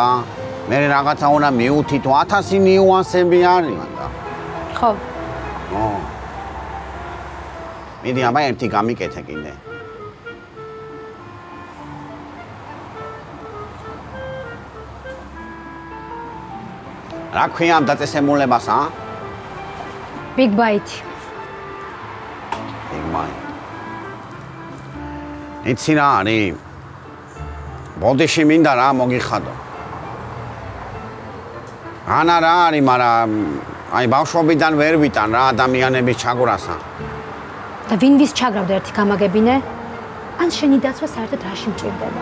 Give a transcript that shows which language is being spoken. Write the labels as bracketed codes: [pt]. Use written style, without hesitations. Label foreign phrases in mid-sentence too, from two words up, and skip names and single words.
[ka] მერე რაღაცა უნდა მიუთითო, 1000 ნიუანსები არის მანდა. ხო. ო. მიდი აბა ერთი გამიკეთე კიდე. რა ქვია ამ დაწესებულებას, ა? Big bite. Big bite. იცი რა არის? ბოდიში მინდა რა მოგიხადო. ანა რა არის, მაგრამ აი ბავშვობიდან ვერ ვიტან რა ადამიანების ჩაგვრასა. და ვინ ვის ჩაგრავდა ერთი გამაგებინე? ან შენი დაცვა საერთოდ რაში მჭირდება?